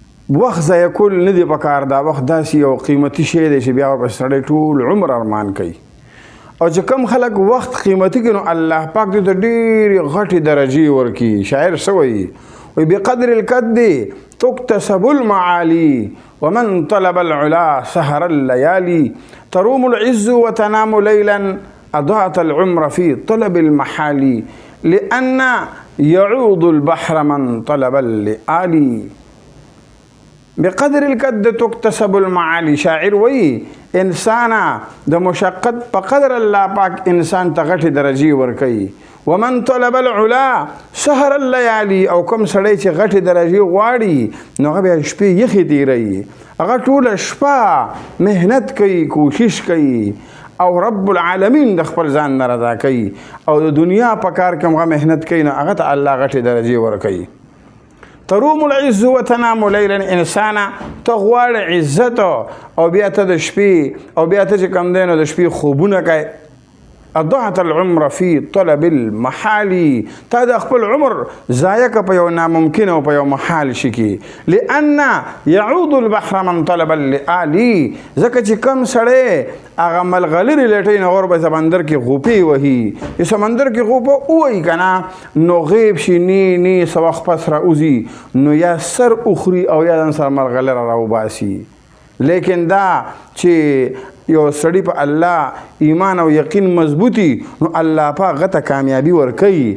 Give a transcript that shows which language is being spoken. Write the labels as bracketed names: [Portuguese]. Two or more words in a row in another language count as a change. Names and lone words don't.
[Pashto] وخت ضایع کول نه دی پکار. دا وخت داسې یو قیمتي شی دی چې بیا ورپسې سړی ټول عمر ارمان کوي. او چې کم خلک وخت قیمتي کړي نو الله پاک دې ته ډېرې غټې درجې ورکړي. شاعر څه وایي؟ [Arabic] وایي بقدر القد تكتسب المعالي ومن طلب العلا سهر الليالي تروم العز وتنام ليلا أضاعت العمر في طلب المحال لأن يعوض البحر من طلب اللآلي. بقدر القد تكتسب المعالي. [Pashto] شاعر وی انسانا د مشقت په قدر الله پاک انسان ته غټې درجې ورکوي. [Arabic] ومن طلب العلا سهر الليالي. [Pashto] او کوم سړی چې غټې درجې غواړي نو هغه بیا شپې یخې تېروي. هغه ټوله شپه مهنت کوي، کوشش کوي او رب العالمین د خپل ځان نه رضا کوي او د دنیا په کار کې هغه مهنت کوي نو هغه ته الله غټې درجې ورکوي. [Arabic] تروم العز وتنام ليلا. [Pashto] انسانا ته غواړې عزت او بیا ته د شپې او بیا ته چې کوم دی نو د شپې خوبونه کوي. [Arabic] اضاعت العمر في طلب المحال. [Pashto] تا د خپل عمر ضایع که په یو ناممکن او په یو محال شي کې. [Arabic] لأن يعود البحر من طلب اللآلي. [Pashto] ځکه چې کم سړی هغه ملغلرې لټوي نو اور به سمندر کې غوپې وهي. چې سمندر کې غوپه ووهي که نه نو غیب شي نی څه وخت پس راوځي نو یا سر اخري او یا ځان سره ملغلره راوباسي. لیکن دا چې یو سړی په الله ایمان او یقین مضبوطی نو الله پاک غته کامیابی ورکوي.